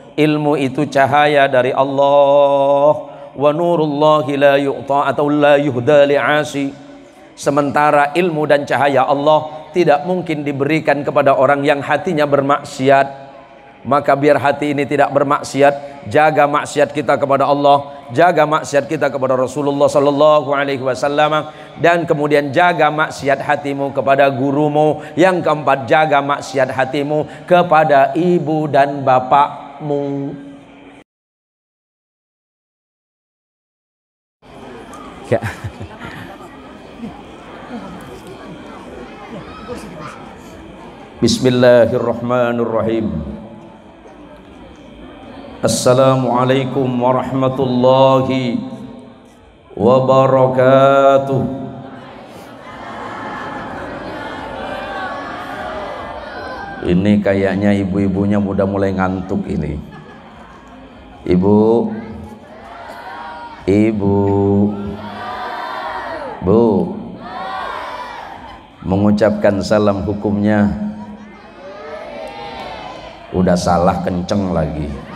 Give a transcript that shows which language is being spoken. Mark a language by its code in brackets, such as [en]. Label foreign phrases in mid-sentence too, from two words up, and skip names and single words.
[id] ilmu itu cahaya dari Allah. [ar] ونور الله لا يؤتى [id] atau [ar] لا يهدى لعاصي. [id] Sementara ilmu dan cahaya Allah tidak mungkin diberikan kepada orang yang hatinya bermaksiat. Maka biar hati ini tidak bermaksiat, jaga maksiat kita kepada Allah, jaga maksiat kita kepada Rasulullah [ar] صلى الله عليه وسلم, [id] dan kemudian jaga maksiat hatimu kepada gurumu. Yang keempat, jaga maksiat hatimu kepada ibu dan bapakmu. Ya. Bismillahirrahmanirrahim. [ar] السلام عليكم ورحمة الله وبركاته. [id] Ini kayaknya ibu-ibunya udah mulai ngantuk ini. Ibu, Bu, mengucapkan salam hukumnya udah salah kenceng lagi.